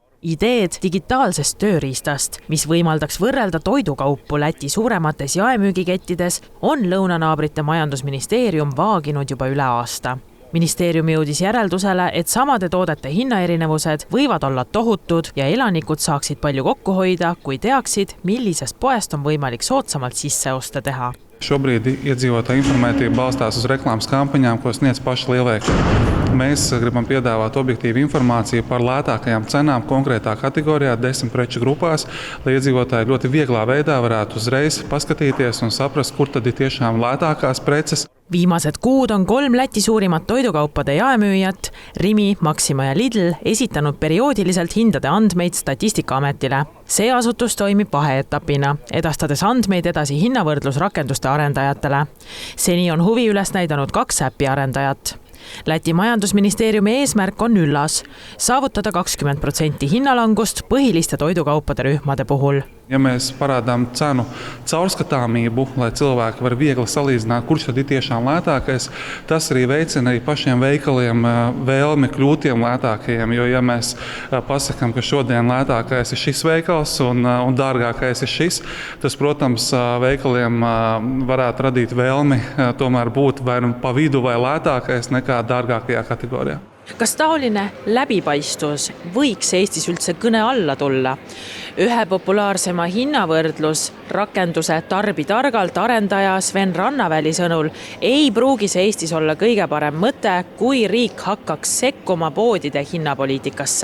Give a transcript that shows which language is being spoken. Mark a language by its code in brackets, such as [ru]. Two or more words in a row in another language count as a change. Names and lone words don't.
[et] Ideed digitaalsest tööriistast, mis võimaldaks võrrelda toidukaupu Läti suuremates jaemüügikettides, on lõunanaabrite majandusministeerium vaaginud juba üle aasta. Ministeerium jõudis järeldusele, et samade toodete hinnaerinevused võivad olla tohutud ja elanikud saaksid palju kokku hoida, kui teaksid, millisest poest on võimalik soodsamalt sisseoste teha. [lv] Šobrīd iedzīvotāju informētība balstās uz reklāmas kampaņām, ko sniedz paši lielveikali. Mēs gribam piedāvāt objektīvu informāciju par lētākajām cenām konkrētā kategorijā 10 preču grupās, lai iedzīvotāji ļoti vieglā veidā varētu uzreiz paskatīties un saprast, kur tad ir tiešām lētākās preces. [et] Viimased kuud on 3 Läti suurimat toidukaupade jaemüüjat, Rimi, Maxima ja Lidl, esitanud perioodiliselt hindade andmeid Statistikaametile. See asutus toimib vaheetapina, edastades andmeid edasi hinnavõrdlusrakenduste arendajatele. Seni on huvi üles näidanud 2 äppi arendajat. Läti majandusministeeriumi eesmärk on üllas, saavutada 20% hinnalangust põhiliste toidukaupade rühmade puhul. [lv] Ja mēs parādām cenu caurskatāmību, lai cilvēki var viegli salīdzināt, kurš tad ir tiešām lētākais, tas arī veicina arī pašiem veikaliem vēlmi kļūt tiem lētākajiem, jo ja mēs pasakām, ka šodien lētākais ir šis veikals un dārgākais ir šis, tas, protams, veikaliem varētu radīt vēlmi tomēr būt vai pa vidu vai lētākais nekā dārgākajā kategorijā. [et] Kas taoline läbipaistvus võiks Eestis üldse kõne alla tulla? Ühe populaarsema hinnavõrdlus rakenduse Tarbi targalt arendaja Sven Rannaväli sõnul ei pruugi see Eestis olla kõige parem mõte, kui riik hakkaks sekkuma poodide hinnapoliitikasse.